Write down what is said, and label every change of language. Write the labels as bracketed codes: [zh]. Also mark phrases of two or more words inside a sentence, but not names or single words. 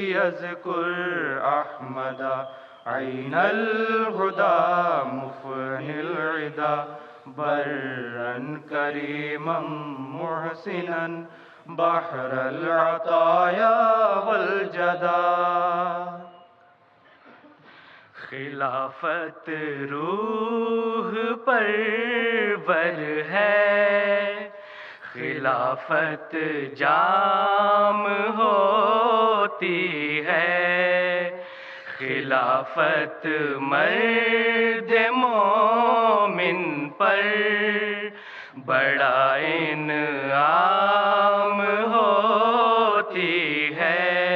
[ar] اذکر احمدا عین الہدی مفنی العدا برا کریما محسنا بحر العطایا والجدا [ur] خلافت روح پرور ہے خلافت جام ہوتی ہے خلافت مرد مومن پر بڑا انعام ہوتی ہے